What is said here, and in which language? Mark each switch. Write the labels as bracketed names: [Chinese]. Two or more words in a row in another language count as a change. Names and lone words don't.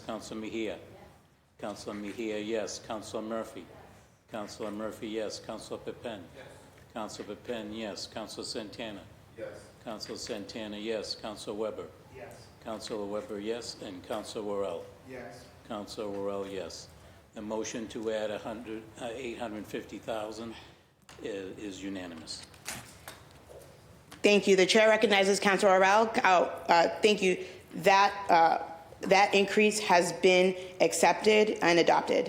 [English] Councilor Mejia. Councilor Mejia, yes. Councilor Murphy. Councilor Murphy, yes. Councilor Pepin. Yes. Councilor Pepin, yes. Councilor Santana. Yes. Councilor Santana, yes. Councilor Weber. Yes. Councilor Weber, yes. And Councilor Worrell. Yes. Councilor Worrell, yes. The motion to add $850,000 is unanimous. Thank you. The chair recognizes Councilor Worrell. Thank you. That increase has been accepted and adopted.